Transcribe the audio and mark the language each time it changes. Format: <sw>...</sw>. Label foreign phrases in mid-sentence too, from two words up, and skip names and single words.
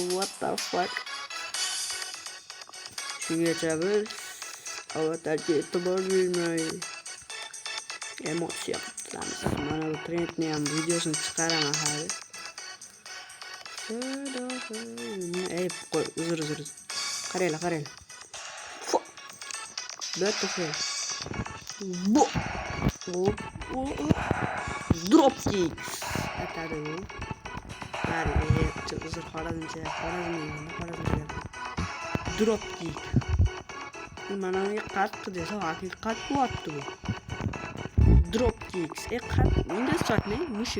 <en>What the fuck?</en> <uz>Shungacha biz avatarga e'tibor bermay emotsiya qilamiz. Mana bu trendni ham videosini chiqaraman hali. Qo'y, uzr. Qaranglar. Better.</uz> <en>Drop kick.</en> <uz>Atadi bu. Uzr, Xorazmcha.</uz> <en>Drop kick.</en> <uz>Mana bu qattiq desa, haqiqat bo'lyapti bu.</uz> <en>Drop kicks.</en> <uz>Qat inglizcha ne?</uz>